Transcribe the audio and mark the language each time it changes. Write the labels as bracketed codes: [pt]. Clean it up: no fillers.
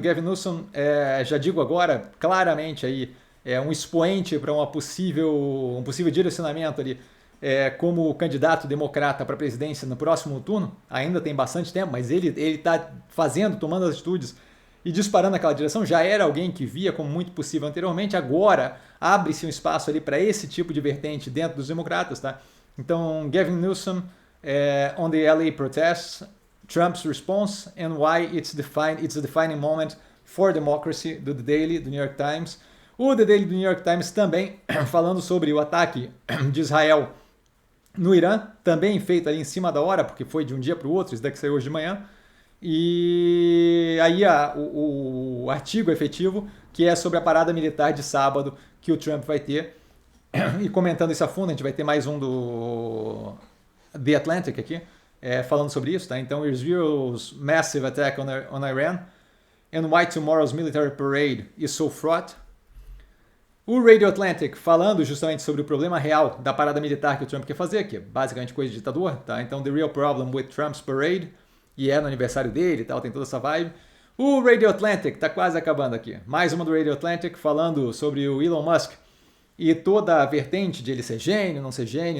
[pt] Gavin Newsom, já digo agora, claramente aí, um expoente para um possível direcionamento ali como candidato democrata para a presidência no próximo turno. Ainda tem bastante tempo, mas ele está tomando as atitudes e disparando naquela direção. Já era alguém que via como muito possível anteriormente, agora abre-se um espaço ali para esse tipo de vertente dentro dos democratas. Tá? [en] Então, Gavin Newsom on the LA protests, Trump's response and why it's a defining moment for democracy, do The Daily, do New York Times. [pt] O The Daily do New York Times também falando sobre o ataque de Israel no Irã, também feito ali em cima da hora, porque foi de um dia para o outro, isso daqui saiu hoje de manhã. E aí o artigo efetivo, que é sobre a parada militar de sábado que o Trump vai ter. E comentando isso a fundo, a gente vai ter mais um do The Atlantic aqui, falando sobre isso. Tá? [en] Então, Israel's massive attack on Iran and why tomorrow's military parade is so fraught. [pt] O Radio Atlantic falando justamente sobre o problema real da parada militar que o Trump quer fazer, que é basicamente coisa de ditador. Tá? Então, The Real Problem with Trump's Parade, e no aniversário dele e tal, tem toda essa vibe. O Radio Atlantic, tá quase acabando aqui. Mais uma do Radio Atlantic falando sobre o Elon Musk e toda a vertente de ele ser gênio, não ser gênio.